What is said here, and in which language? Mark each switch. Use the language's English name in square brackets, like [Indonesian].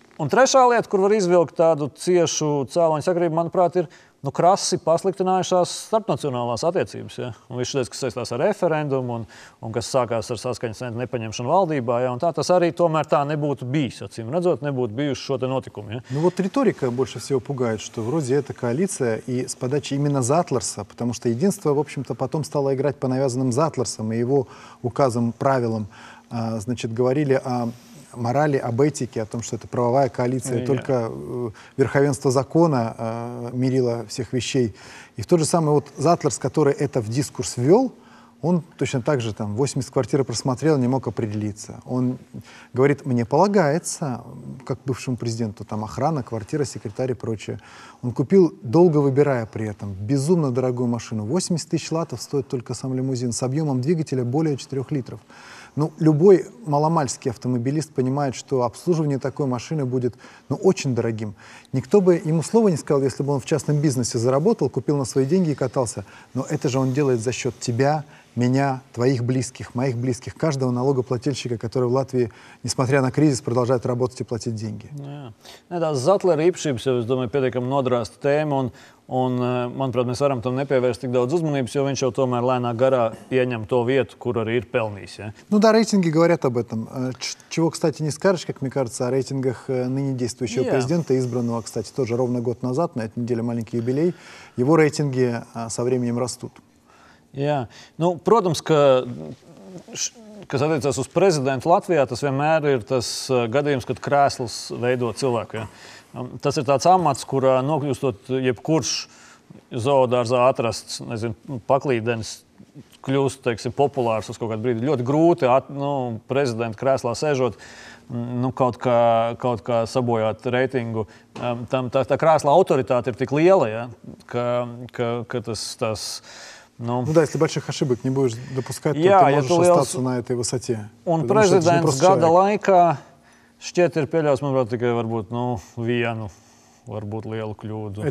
[Latvian] Un trešā lieta, kur var izvilkt tādu ciešu cēloņu sakarību, manuprāt, ir krasi pasliktinājušās starpnacionālās attiecības. Ja? Un viss šis, kas saistās ar referendumu un kas sākās ar saskaņas centru nepaņemšanu valdībā, ja? Un tas arī tomēr tā nebūtu bijis. Acīm redzot, nebūtu bijuši šo te notikumu. Ja? [Russian] Ну вот риторика больше всего пугает, что вроде это коалиция и с подачи именно Затлерса, потому что единство, в общем-то, потом стало играть по навязанным Затлерсам и его указам, правилам. Значит, говорили о морали, об этике, о том, что это правовая коалиция, только верховенство закона мерило всех вещей. И в тот же самый вот Затлерс, который это в дискурс ввел, он точно так же 80 квартир просмотрел, не мог определиться. Он говорит, мне полагается, как бывшему президенту, охрана, квартира, секретарь и прочее. Он купил, долго выбирая при этом, безумно дорогую машину. 80 тысяч латов стоит только сам лимузин с объемом двигателя более 4 литров. Любой маломальский автомобилист понимает, что обслуживание такой машины будет очень дорогим. Никто бы ему слова не сказал, если бы он в частном бизнесе заработал, купил на свои деньги и катался. Но это же он делает за счет тебя, меня, твоих близких, моих близких, каждого налогоплательщика, который в Латвии, несмотря на кризис, продолжает работать и платить деньги. [Latvian] Tās Zetlera īpašības jau, es domāju, pietiekami nodrāsta tēma, un, manuprāt, mēs varam tam nepievērst tik daudz uzmanības, jo viņš jau tomēr lēnā garā ieņem to vietu, kur arī ir pelnījis. Ja? [Russian] Ну да, рейтинги говорят об этом. Чего, кстати, не скажешь, как мне кажется, о рейтингах ныне действующего президента, избранного, кстати, тоже ровно год назад, на этой неделе маленький юбилей. Его рейтинги со временем растут. [Latvian] Jā, nu, protams, ka, kas attiecās uz prezidentu Latvijā, tas vienmēr ir tas gadījums, kad krēsls veido cilvēku. Ja. Tas ir tāds amats, kurā nokļūstot jebkurš zoodārzā atrasts, nezinu, paklīdenis, kļūst, teiksim, populārs uz kaut kādu brīdi. Ļoti grūti, prezidenta krēslā sēžot, kaut kā sabojāt reitingu. Tā krēsla autoritāte ir tik liela, ja, ka tas [Russian] Ну да, если больших ошибок не будешь допускать, то ты можешь остаться на этой высоте. [Latvian] Un prezidents gada laikā šķiet ir pieļaus, manuprāt, tikai varbūt vienu, varbūt lielu kļūdu.